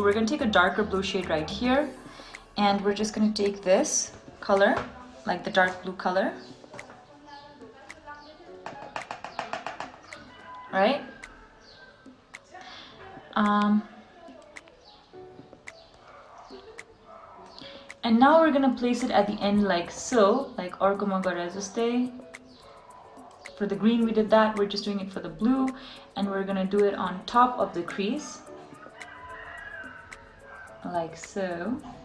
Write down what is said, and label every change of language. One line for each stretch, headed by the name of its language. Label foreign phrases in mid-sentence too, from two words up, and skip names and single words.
English: We're gonna take a darker blue shade right here, and we're just gonna take this color like the dark blue color. Right? And now we're gonna place it at the end like so, like orkoma gare jaste. For the green we did that, we're just doing it for the blue, and we're gonna do it on top of the crease, like so.